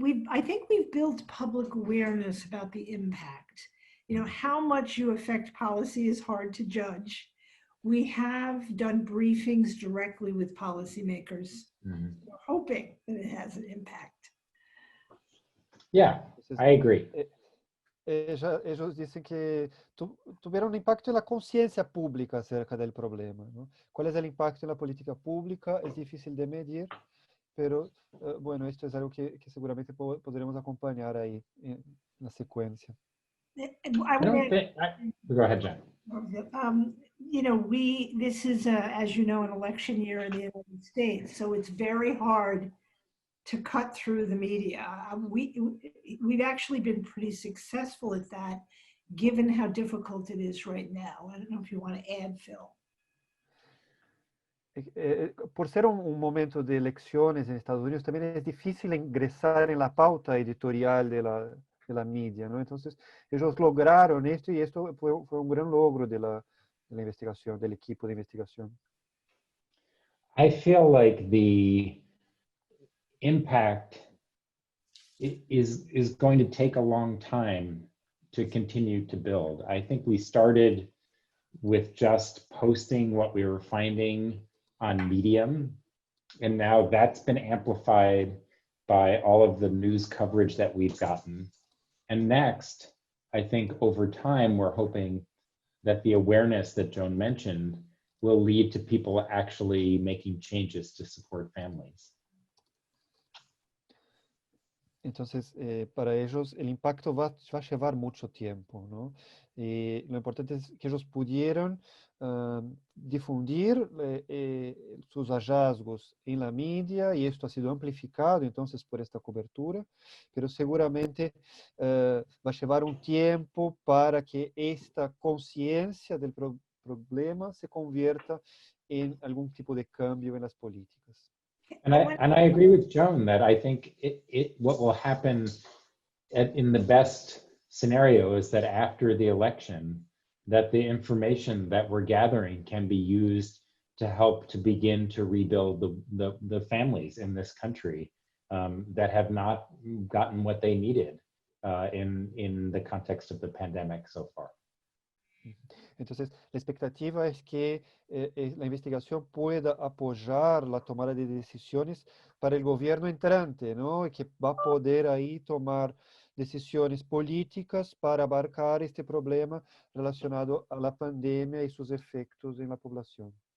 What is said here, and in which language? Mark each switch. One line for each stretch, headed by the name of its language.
English: I think we've built public awareness about the impact. You know, how much you affect policy is hard to judge. We have done briefings directly with policymakers. Mm-hmm. We're hoping that it has an impact. Yeah, I agree.
Spanish: Ellos dicen que tuvieron un impacto en la conciencia pública acerca del problema, ¿no? ¿Cuál es el impacto en la política pública? Es difícil de medir, pero bueno, esto es algo que seguramente podremos acompañar ahí en la secuencia.
English: Go ahead, Jen. You know, this is, as you know, an election year in the United States, so it's very hard to cut through the media. We've actually been pretty successful at that, given how difficult it is right now. I don't know if you want to add, Phil.
Spanish: Por ser un momento de elecciones en Estados Unidos, también es difícil ingresar en la pauta editorial de la media, ¿no? Entonces, ellos lograron esto y esto fue un gran logro de la investigación, del equipo de investigación.
English: I feel like the impact is going to take a long time to continue to build. I think we started with just posting what we were finding on Medium, and now that's been amplified by all of the news coverage that we've gotten. And next, I think over time, we're hoping that the awareness that Joan mentioned will lead to people actually making changes to support families.
Spanish: Entonces, para ellos el impacto va a llevar mucho tiempo, ¿no? Y lo importante es que ellos pudieron difundir sus hallazgos en la media y esto ha sido amplificado entonces por esta cobertura, pero seguramente va a llevar un tiempo para que esta conciencia del problema se convierta en algún tipo de cambio en las políticas.
English: And I agree with Joan that I think what will happen in the best scenario is that after the election, that the information that we're gathering can be used to help to begin to rebuild the families in this country that have not gotten what they needed in the context of the pandemic so far.
Spanish: Entonces, la expectativa es que la investigación pueda apoyar la tomada de decisiones para el gobierno entrante, ¿no? Y que va a poder ahí tomar decisiones políticas para abarcar este problema relacionado a la pandemia y sus efectos en la población.